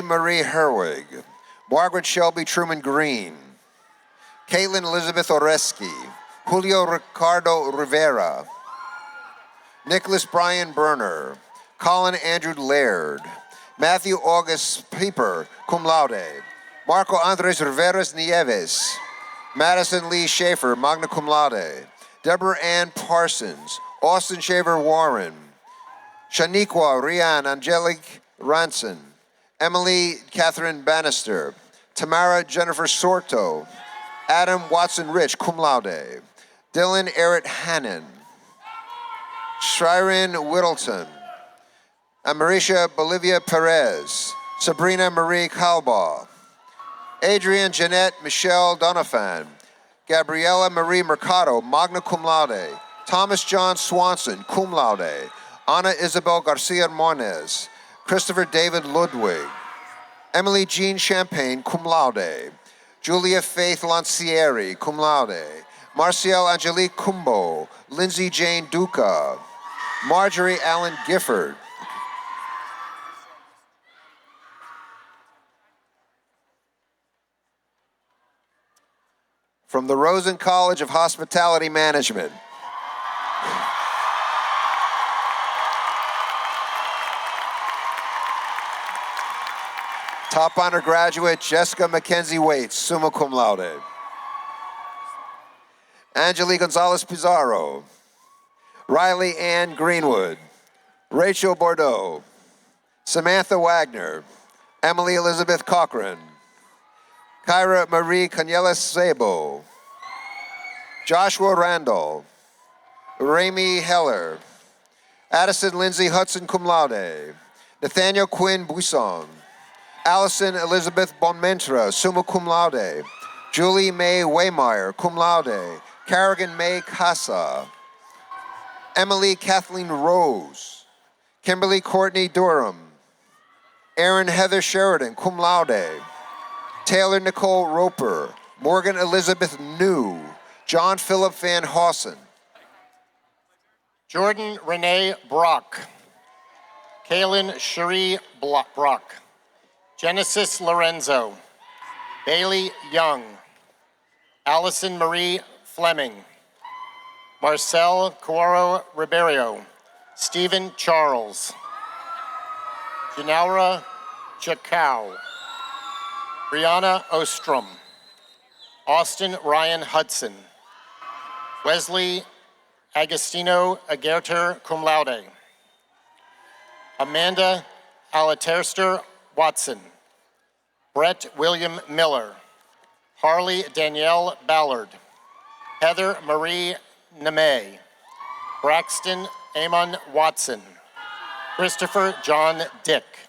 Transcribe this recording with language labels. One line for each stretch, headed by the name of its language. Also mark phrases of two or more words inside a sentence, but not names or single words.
English: Marie Herwig, Margaret Shelby Truman Green, Caitlin Elizabeth Oreski, Julio Ricardo Rivera, Nicholas Brian Berner, Colin Andrew Laird, Matthew August Pieper,
Latin: cum laude,
English: Marco Andres Riveras Nieves, Madison Lee Schaefer,
Latin: magna cum laude,
English: Deborah Ann Parsons, Austin Shaver Warren, Shaniqua Rian Angelique Ranson, Emily Catherine Bannister, Tamara Jennifer Sorto, Adam Watson Rich,
Latin: cum laude,
English: Dylan Eric Hannon, Shriren Whittleton, Amarisha Bolivia Perez, Sabrina Marie Calbaugh, Adrian Jeanette Michelle Donaphan, Gabriela Marie Mercado,
Latin: magna cum laude,
English: Thomas John Swanson,
Latin: cum laude,
English: Ana Isabel Garcia Moniz, Christopher David Ludwig, Emily Jean Champagne,
Latin: cum laude,
English: Julia Faith Lancieri,
Latin: cum laude,
English: Marciel Angelique Cumbo, Lindsay Jane Duca, Marjorie Allen Gifford, from the Rosen College of Hospitality Management, top honor graduate Jessica Mackenzie Waits,
Latin: summa cum laude.
English: Angelique Gonzalez Pizarro, Riley Ann Greenwood, Rachel Bordeaux, Samantha Wagner, Emily Elizabeth Cochran, Kyra Marie Canyelas Sabo, Joshua Randall, Ramy Heller, Addison Lindsay Hudson
Latin: cum laude,
English: Nathaniel Quinn Buisson, Allison Elizabeth Bonmentra,
Latin: summa cum laude,
English: Julie Mae Waymeyer,
Latin: cum laude,
English: Carrigan May Casa, Emily Kathleen Rose, Kimberly Courtney Durham, Erin Heather Sheridan,
Latin: cum laude,
English: Taylor Nicole Roper, Morgan Elizabeth New, John Philip Van Hossen, Jordan Renee Brock, Kaylin Cherie Brock, Genesis Lorenzo, Bailey Young, Allison Marie Fleming, Marcel Cuaro Ribeiro, Stephen Charles, Janaura Chacao, Brianna Ostrom, Austin Ryan Hudson, Wesley Agostino Agerter,
Latin: cum laude,
English: Amanda Alaterster Watson, Brett William Miller, Harley Danielle Ballard, Heather Marie Nemay, Braxton Amon Watson, Christopher John Dick,